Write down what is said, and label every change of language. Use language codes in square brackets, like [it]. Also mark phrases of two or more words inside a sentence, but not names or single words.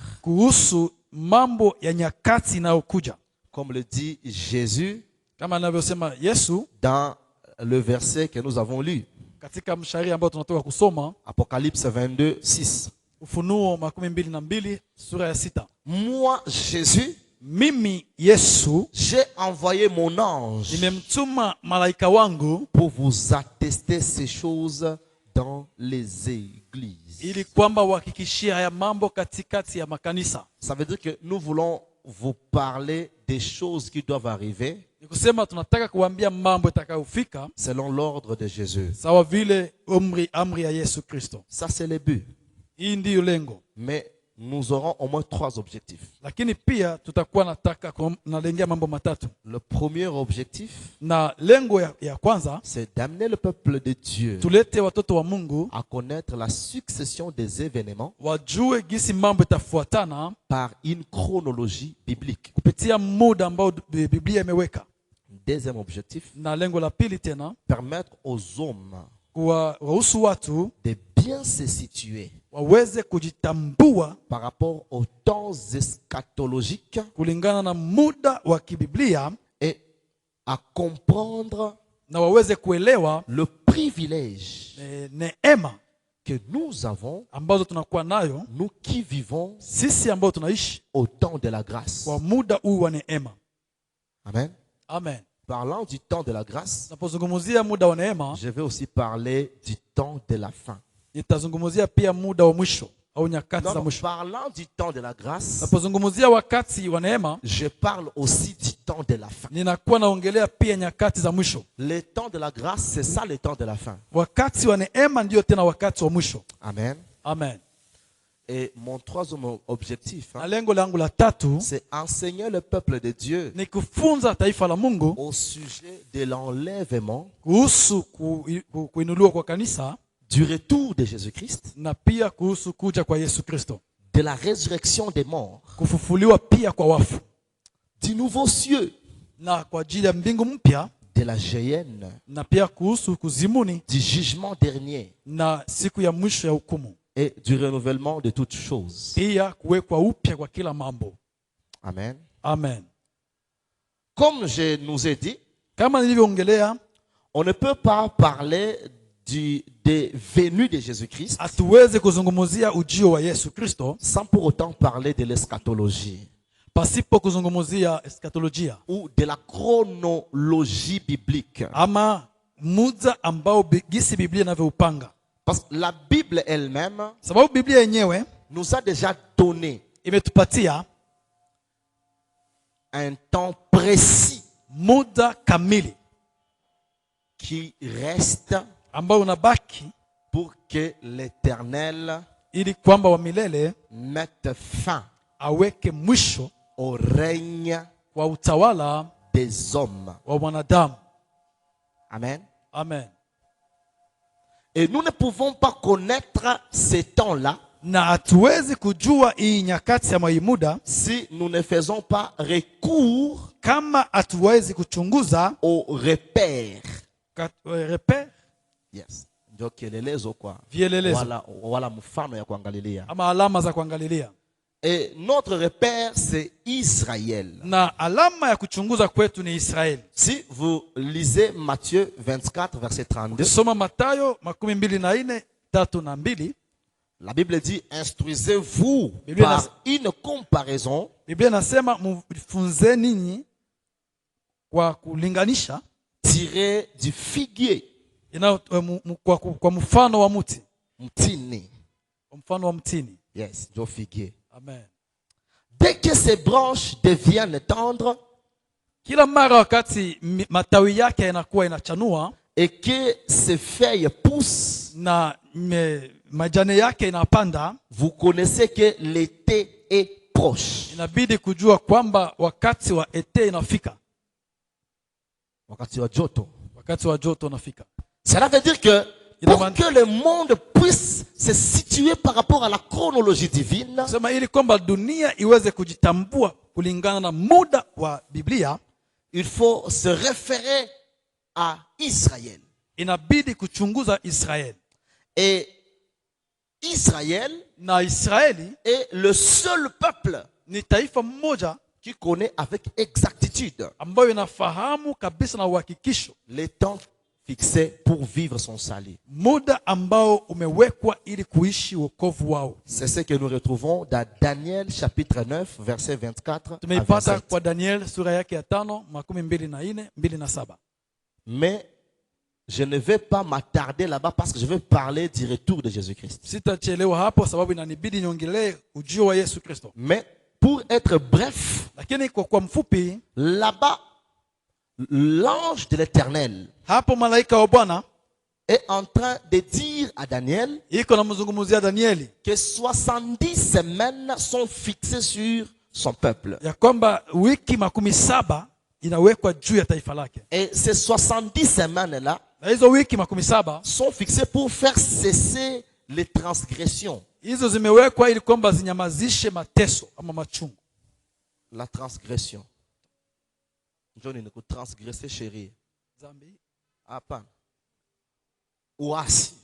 [sw] kuhusu mambo ya nyakati inayokuja. [fr] Comme le dit Jésus [sw] Kama anavyosema Yesu [fr] dans le verset que nous avons lu. [sw] katika mshahiri ambao tunatoka kusoma, [fr] Apocalypse 22, 6. [sw] Ufunuo 22 sura ya 6. [fr] Moi, Jésus, [sw] Mimi Yesu [fr] j'ai envoyé mon ange [sw] nimemtuma malaika wangu [fr] pour vous attester ces choses dans les églises. [sw] ili kwamba uhakikishie haya mambo katikati ya makanisa. [fr] Ça veut dire que nous voulons vous parler des choses qui doivent arriver [sw] Ni kusema tunataka kuambia mambo yatakayofika [fr] selon l'ordre de Jésus. [sw] sawa vile amri ya Yesu Kristo. [fr] Ça, c'est le but. [sw] Hii ndiyo lengo. [fr] Mais nous aurons au moins 3 objectifs. [sw] Lakini pia tutakuwa nataka nalengea mambo matatu. [fr] Le premier objectif, [sw] Na lengo ya kwanza, [fr] c'est d'amener le peuple de Dieu [sw] tulete watoto wa Mungu [fr] à connaître la succession des événements [sw] wajue gisi mambo itafuatana [fr] par une chronologie biblique. [sw] kupitia muda ambao Biblia imeweka. [fr] Deuxième objectif, [sw] Na lengo la pili tena, [fr] permettre aux hommes [sw] kuwahusu watu [fr] de bien se situer [sw] waweze kujitambua [fr] par rapport aux temps eschatologiques [sw] kulingana na muda wa kibiblia [fr] et à comprendre [sw] na waweze kuelewa [fr] le privilège [sw] neema [fr] que nous avons, [sw] ambazo tunakuwa nayo [fr] nous qui vivons [sw] sisi ambao tunaishi [fr] au temps de la grâce. [sw] kwa muda huu wa neema. [fr] Amen. [sw] Amen. [fr] Parlant du temps de la grâce, [sw] Napozungumzia muda wa neema, [fr] je vais aussi parler du temps de la fin. [sw] nitazungumzia pia muda wa mwisho au nyakati za [fr] Donc, [sw] mwisho. [fr] parlant du temps de la grâce, [sw] Napozungumzia wakati wa neema, [fr] je parle aussi du temps de la fin. [sw] ninakuwa naongelea pia nyakati za mwisho. [fr] Le temps de la grâce, c'est ça le temps de la fin. [sw] Wakati wa neema ndio tena wakati wa mwisho. [fr] Amen. [sw] Amen. [fr] Et mon troisième objectif, [sw] Na lengo langu la tatu [fr] c'est enseigner le peuple de Dieu [sw] ni kufunza taifa la Mungu [fr] au sujet de l'enlèvement, [sw] kuhusu kuinuliwa kwa kanisa [fr] du retour de Jésus-Christ, [sw] na pia kuhusu kuja kwa Yesu Kristo, [fr] de la résurrection des morts, [sw] kufufuliwa pia kwa wafu, [fr] du nouveau cieux, [sw] na kwa ajili ya mbingu mpya, [fr] de la géhenne, [sw] na pia kuhusu kuzimuni [fr] du jugement dernier [sw] na siku ya mwisho ya hukumu, [fr] et du renouvellement de toutes choses. [sw] pia kuwekwa upya kwa kila mambo. [fr] Amen. [sw] Amen. [fr] Comme je nous ai dit, [sw] Kama nilivyoongelea, [fr] on ne peut pas parler des venues de Jésus-Christ [sw] hatuwezi kuzungumzia ujio wa Yesu Kristo [fr] sans pour autant parler de l'eschatologie [sw] pasipo kuzungumzia eskatolojia [fr] ou de la chronologie biblique. [sw] ama muda ambao gisi Biblia inavyoupanga. [fr] Parce que la Bible elle-même [sw] Sababu Biblia yenyewe [fr] nous a déjà donné [sw] imetupatia [fr] un temps précis [sw] muda kamili [fr] qui reste [sw] ambao unabaki [fr] pour que l'Éternel [sw] ili kwamba wa milele [fr] mette fin [sw] aweke mwisho [fr] au règne [sw] wa utawala [fr] des hommes. [sw] wa wanadamu. [fr] Amen. [sw] Amen. [fr] Et nous ne pouvons pas connaître ces temps-là [sw] Na hatuwezi kujua hii nyakati ama hii muda [fr] si nous ne faisons pas recours [sw] kama hatuwezi kuchunguza [fr] aux repères. [sw] repere, Yes. Ndio kielelezo kwa vielelezo wala mfano ya kuangalilia. ama alama za kuangalilia. [fr] Et notre repère c'est Israël. [sw] Na alama ya kuchunguza kwetu ni Israeli. [fr] Si vous lisez Matthieu 24 verset 32, [sw] Soma Mathayo 24:3-2. [fr] la Bible dit instruisez-vous [sw] Bible [fr] par nas- une comparaison [sw] Biblia inasema mfunze ninyi kwa kulinganisha [fr] tirée du figuier, [sw] kwa mfano wa mti. mtini. Mfano wa mtini. Yes, [fr] du figuier. Amen. Dès que ces branches deviennent tendres [sw] Kila mara wakati matawi yake yanakuwa inachanua [fr] et que ces feuilles poussent, [sw] na majani yake inapanda, [fr] vous connaissez que l'été est proche. [sw] inabidi kujua kwamba wakati wa ete inafika, Wakati wa joto. wakati wa joto unafika. [fr] Cela veut dire que pour que le monde puisse se situer par rapport à la chronologie divine, [sw] Sema ili kwamba dunia iweze kujitambua kulingana na muda wa Biblia, [fr] il faut se référer à Israël. [sw] inabidi kuchunguza Israeli. [fr] Et Israël [sw] Na Israeli [fr] est le seul peuple [sw] ni taifa mmoja [fr] qui connaît avec exactitude [sw] ambayo inafahamu kabisa na uhakikisho [fr] les temps fixés pour vivre son salut. [sw] muda ambao umewekwa ili kuishi wokovu wao. [fr] C'est ce que nous retrouvons dans Daniel chapitre 9 verset 24 à [sw] Tumeipata [fr] 27. [sw] kwa Daniel sura yake ya 5:24-27. [fr] Mais je ne vais pas m'attarder là-bas parce que je vais parler du retour de Jésus-Christ. [sw] Sitachelewa hapo sababu inanibidi niongelee ujio wa Yesu Kristo. [fr] Mais pour être bref, [sw] Lakini kwa mfupi, [fr] là-bas, l'ange de l'Éternel [sw] hapo malaika wa Bwana [fr] est en train de dire à Daniel [sw] iko na mzungumzia Danieli [fr] que 70 semaines sont fixées sur son peuple. [sw] ya kwamba wiki 17 inawekwa juu ya taifa lake. [fr] Et ces 70 semaines-là [sw] Na hizo wiki 17 [fr] sont fixées pour faire cesser les transgressions. [sw] hizo zimewekwa ili kwamba zinyamazishe mateso ama machungu. [fr] La transgression. Johnny ne transgresser chérie. [sw] Zambi. Hapana. Uasi.